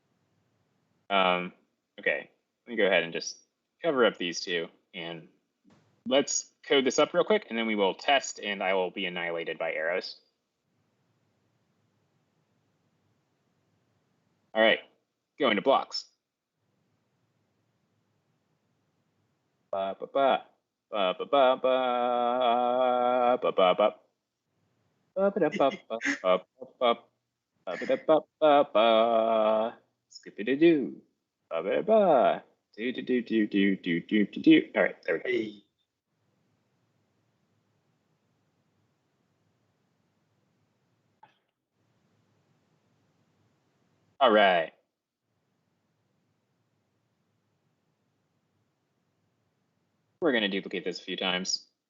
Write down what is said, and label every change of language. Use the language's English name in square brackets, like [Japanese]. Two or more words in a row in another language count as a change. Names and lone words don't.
[English] Okay. let me go ahead and just cover up these two, and let's code this up real quick, and then we will test, and I will be annihilated by arrows. All right, go into blocks. Ba ba ba ba ba ba ba ba ba ba. Skip-a-doo. Ba-ba-ba. Do. All right, there we go. Hey. All right. We're going to duplicate this a few times.